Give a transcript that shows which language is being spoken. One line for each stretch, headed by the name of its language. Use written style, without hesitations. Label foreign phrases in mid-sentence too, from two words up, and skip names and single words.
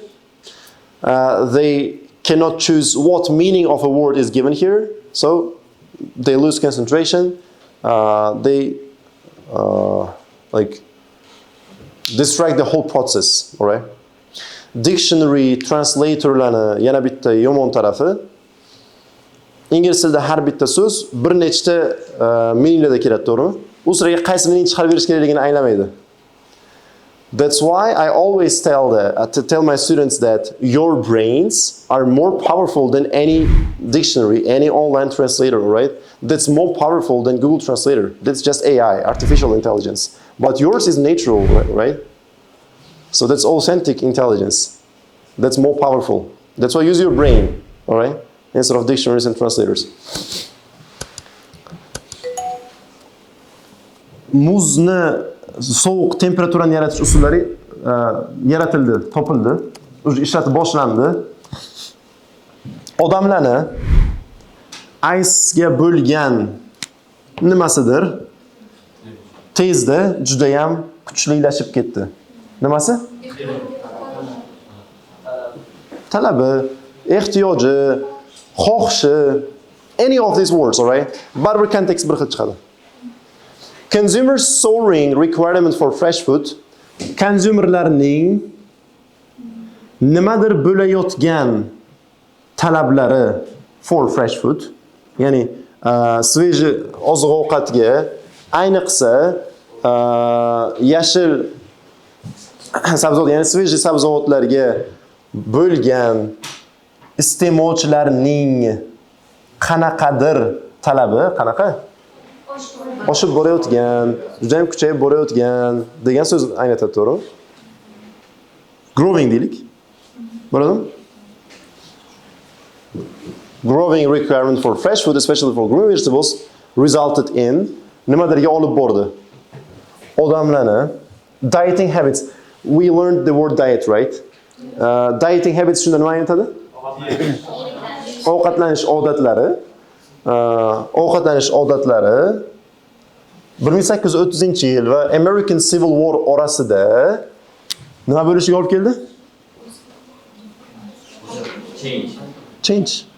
English: They cannot choose what meaning of a word is given here, so they lose concentration. They distract the whole process, all right?
Uzbek: Dictionary translatorlarni yana bitta yomon tarafi, ingliz tilida har bitta so'z bir nechta meaninglarda keladi, to'g'rimi? U siraga qaysi meaning chiqarib berish kerakligini anglamaydi.
English: That's why I always tell my students that your brains are more powerful than any dictionary, any online translator, right? That's more powerful than Google Translator. That's just AI, artificial intelligence. But yours is natural, right? So that's authentic intelligence. That's more powerful. That's why use your brain, all right? instead of dictionaries and translators.
Uzbek: Muzni sovuq temperaturani yaratish usullari yaratildi, topildi, ishlatib boshlandi. Odamlarni ice'ga bo'lgan nimasidir tezda juda ham kuchlilashib ketdi. Nimasi? Talabi, ehtiyoji, xohishi,
English: any of these words, all right?
Uzbek: Baribir kontekst bir xil chiqadi.
English: Consumers soaring requirement for fresh food,
Uzbek: consumerlarning nimadir bo'layotgan talablari
English: for fresh food,
Uzbek: ya'ni sveji oziq-ovqatga, ayniqsa yashil sabzavot, ya'ni sveji sabzavotlarga bo'lgan iste'molchilarning qanaqadir talabi, qanaqa? Oshib borayotgan, juda ham kuchayib borayotgan degan so'z anglatadi, to'g'rimi? Growing deylik. Bo'ladimi?
English: Growing requirement for fresh food, especially for green vegetables, resulted in
Uzbek: nimalarga olib bordi?
English: Odamlarni dieting habits. We learned the word diet, right? Dieting habits
Uzbek: shunda nima aytadi? Ovqatlanish odatlari. Ovqatlanish odatlari 1830-yil va American Civil War orasida nima bo'lishiga olib keldi?
English: Change.